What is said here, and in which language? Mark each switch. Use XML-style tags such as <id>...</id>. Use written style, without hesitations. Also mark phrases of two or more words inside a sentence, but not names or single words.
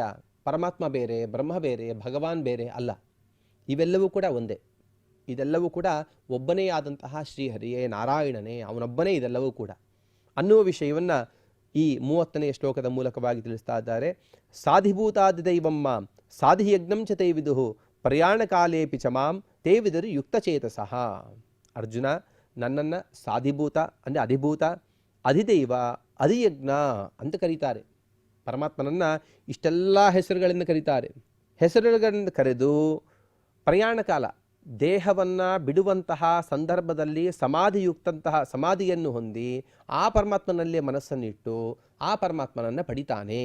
<kn>ಪರಮಾತ್ಮ ಬೇರೆ, ಬ್ರಹ್ಮ ಬೇರೆ, ಭಗವಾನ್ ಬೇರೆ ಅಲ್ಲ, ಇವೆಲ್ಲವೂ ಕೂಡ ಒಂದೇ. ಇದೆಲ್ಲವೂ ಕೂಡ ಒಬ್ಬನೇ ಆದಂತಹ ಶ್ರೀಹರಿಯೇ, ನಾರಾಯಣನೇ, ಅವನೊಬ್ಬನೇ ಇದೆಲ್ಲವೂ ಕೂಡ ಅನ್ನುವ ವಿಷಯವನ್ನು ಈ 30ನೇ ಶ್ಲೋಕದ ಮೂಲಕವಾಗಿ ತಿಳಿಸ್ತಾ ಇದ್ದಾರೆ.</kn> <sa>ಸಾಧಿಭೂತಾದಿದೈವಮ್ಮ ಸಾಧಿಯಜ್ಞಂ ಚ ತೇ ವಿದುಹು ಪ್ರಯಾಣಕಾಲೇಪಿ ಚ ಮಾಂ ತೇ ವಿದುರು ಯುಕ್ತಚೇತಸಃ.</sa> <kn>ಅರ್ಜುನ, ನನ್ನನ್ನು ಸಾಧಿಭೂತ ಅಂದರೆ ಅಧಿಭೂತ, ಅಧಿದೈವ, ಅಧಿಯಜ್ಞ ಅಂತ ಕರೀತಾರೆ. ಪರಮಾತ್ಮನನ್ನು ಇಷ್ಟೆಲ್ಲ ಹೆಸರುಗಳಿಂದ ಕರೀತಾರೆ. ಹೆಸರುಗಳನ್ನು ಕರೆದು ಪ್ರಯಾಣ ಕಾಲ, ದೇಹವನ್ನು ಬಿಡುವಂತಹ ಸಂದರ್ಭದಲ್ಲಿ ಸಮಾಧಿಯನ್ನು ಹೊಂದಿ ಆ ಪರಮಾತ್ಮನಲ್ಲೇ ಮನಸ್ಸನ್ನಿಟ್ಟು ಆ ಪರಮಾತ್ಮನನ್ನು ಪಡಿತಾನೆ.</kn>